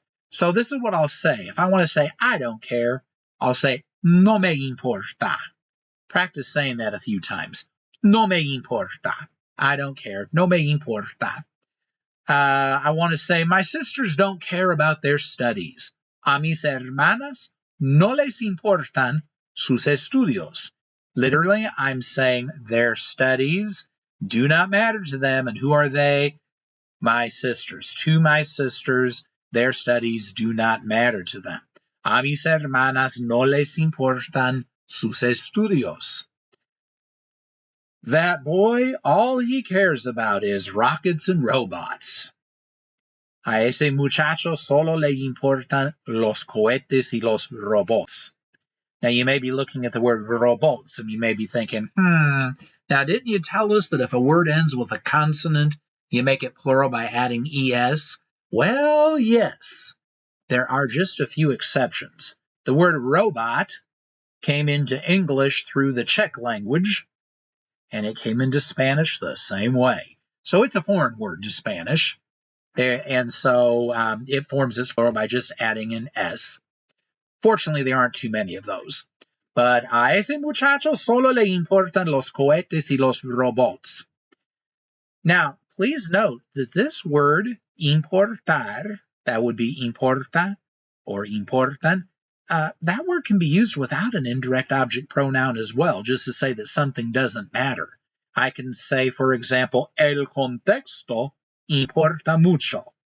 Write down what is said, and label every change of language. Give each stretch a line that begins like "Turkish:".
English: So this is what I'll say. If I want to say I don't care, I'll say
Spanish: no me importa.
English: Practice saying that a few times.
Spanish: No me importa.
English: I don't care.
Spanish: No me importa.
English: I want to say my sisters don't care about their studies.
Spanish: A mis hermanas no les importan sus estudios.
English: Literally, I'm saying their studies do not matter to them. And who are they? My sisters. To my sisters, their studies do not matter to them.
Spanish: A mis hermanas no les importan sus estudios.
English: That boy, all he cares about is rockets and robots.
Spanish: A ese muchacho solo le importan los cohetes y los robots.
English: Now, you may be looking at the word robots, and you may be thinking, now, didn't you tell us that if a word ends with a consonant, you make it plural by adding es? Well, yes. There are just a few exceptions. The word robot came into English through the Czech language, and it came into Spanish the same way. So it's a foreign word to Spanish, and so it forms its plural by just adding an S. Fortunately, there aren't too many of those.
Spanish: But a ese muchacho solo le importan los cohetes y los robots.
English: Now, please note that this word importar, that would be importa or importan, that word can be used without an indirect object pronoun as well, just to say that something doesn't matter. I can say, for example,
Spanish: el contexto importa mucho.